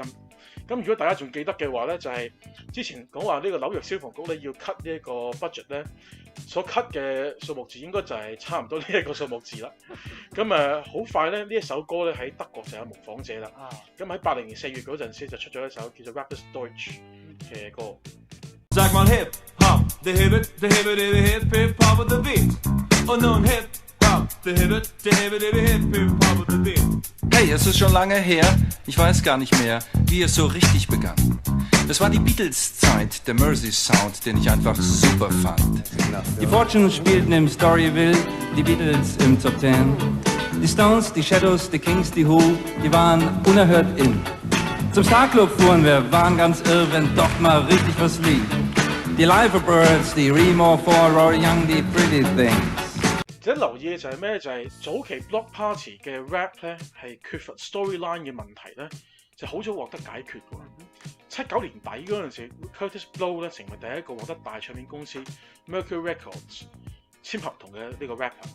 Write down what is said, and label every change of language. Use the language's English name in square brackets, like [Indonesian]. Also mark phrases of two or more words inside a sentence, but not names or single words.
[Cantonese] 咁如果大家仲記得嘅話咧，就係、之前講話呢個紐約消防局咧要 cut 呢一個 budget 咧，所 cut 嘅數目字應該就係差唔多呢一個數目字啦。咁好快咧呢一首歌咧喺德國就有模仿者啦。咁喺80年4月嗰陣時就出咗一首叫做 Rapper's Deutsch 嘅歌。 [German] Sag mal Hip Hop, [English] the Hibbit, the Hibbit, the Hip Hip Hop with the Beat. [German] Und nun Hip Hop, [English] the Hibbit, the Hibbit, the Hip Hip Hop with the Beat. [German] Hey, es ist schon lange her, ich weiß gar nicht mehr, wie es so richtig begann. Das war die Beatles-Zeit, der Mersey-Sound, den ich einfach super fand. Die Fortunes spielten im Storyville, die Beatles im Top 10. Die Stones, die Shadows, die Kings, die Who, die waren unerhört in. Zum Starclub fuhren wir, waren ganz irr, wenn doch mal richtig was lief. Die Liverbirds, die Remo 4, Rory Young, die Pretty Things. [Cantonese] 值得留意嘅就係咩？就係、早期 [English] Block Party [Cantonese] 嘅 rap 咧係缺乏 storyline 嘅問題咧，就好早獲得解決喎。79年底嗰陣時 ，Curtis Blow 咧成為第一個獲得大唱片公司 Mercury Records 簽合同嘅呢個 rapper。